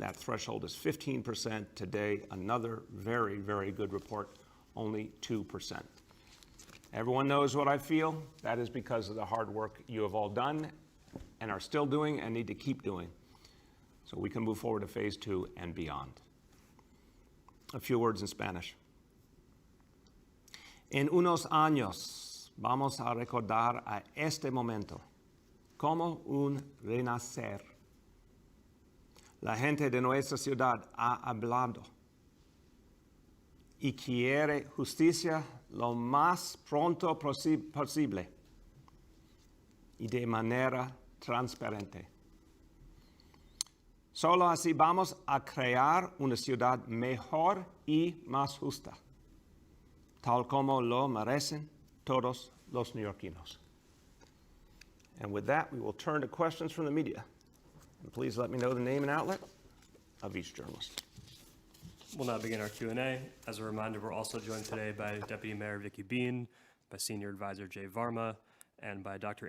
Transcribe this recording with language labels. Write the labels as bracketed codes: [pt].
[en] That threshold is 15%. Today, another very, very good report, only 2%. Everyone knows what I feel. That is because of the hard work you have all done and are still doing and need to keep doing so we can move forward to phase 2 and beyond. A few words in Spanish. [es] En unos años vamos a recordar a este momento como un renacer. La gente de nuestra ciudad ha hablado y quiere justicia lo más pronto posible y de manera transparente. Solo así vamos a crear una ciudad mejor y más justa, tal como lo merecen todos los neoyorquinos. [en] And with that, we will turn to questions from the media. And please let me know the name and outlet of each journalist. We'll now begin our Q&A. As a reminder, we're also joined today by Deputy Mayor Vicky Bean, by Senior Advisor Jay Varma, and by Dr.